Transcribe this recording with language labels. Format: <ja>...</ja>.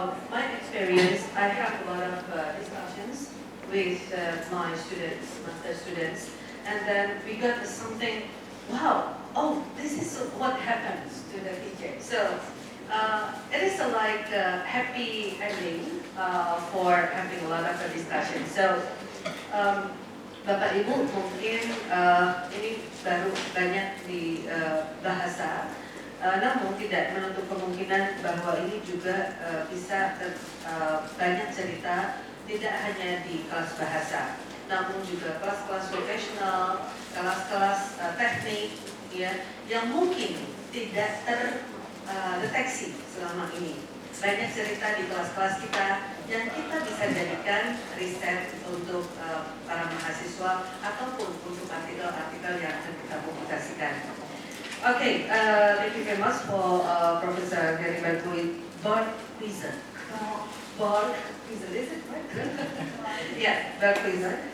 <en>My experience, I have a lot of discussions with my students, master students, and then we got something, wow, oh, this is what happens to the teacher. So it is like a happy ending for having a lot of discussion.</en> <id>So Bapak Ibu mungkin ini baru banyak di bahasa, namun tidak menutup kemungkinan bahwa ini juga bisa banyak cerita tidak hanya di kelas bahasa, namun juga kelas-kelas profesional, kelas-kelas teknik, ya, yang mungkin tidak terdeteksi selama ini. Banyak cerita di kelas-kelas kita yang kita bisa jadikan riset untuk para mahasiswa ataupun untuk artikel-artikel yang akan kita publikasikan.</id> <en>Okay, thank you very much for Professor Gary Barkhuizen. Barkhuizen, is it right? Yeah, Barkhuizen.</en>